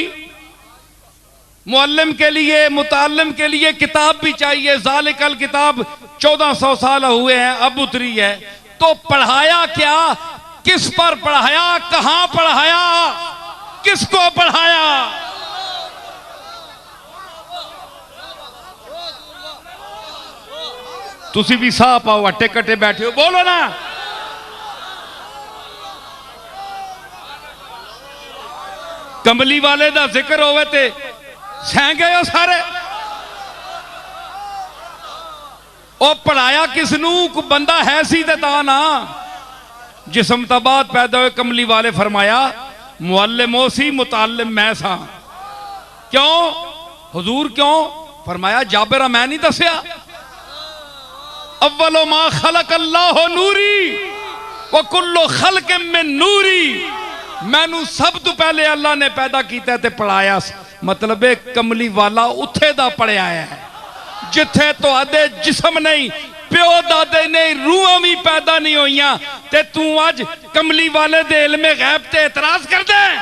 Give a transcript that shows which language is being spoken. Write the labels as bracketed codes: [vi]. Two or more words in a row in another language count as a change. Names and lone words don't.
[ur] معلم کے لیے، متعلم کے لیے کتاب بھی چاہیے. [ar] ذلك الكتاب [ur] 1400 سال ہوئے ہیں، اب اتری ہے. تو پڑھایا کیا؟ کس پر پڑھایا? کہاں پڑھایا؟ کس کو پڑھایا? [pa] تسی بھی ساہ پاؤ، اٹے کٹے بیٹھے ہو، بولو نا. کملی والے دا ذکر ہووے تے سہہ گئے ہو سارے. او پڑھایا کس نو? بندہ ہے سی تے تا نا۔ جسم تو بعد پیدا ہوئے. کملی والے فرمایا معلم او سی، متعلم میں سا. کیوں حضور؟ کیوں فرمایا? جابرا میں نہیں دسیا? [ar] أول ما خلق الله نوري وكل خلق من نوري. [pa] مینو سب تو پہلے اللہ نے پیدا کیا تے پڑھایا. مطلب کملی والا اتھے دا پڑھیا ہے جتھے تو آدے جسم نہیں، پیو دادے نہیں، روحاں بھی پیدا نہیں ہوئیاں، تے تو اج کملی والے دے علم غیب تے اعتراض کر دے.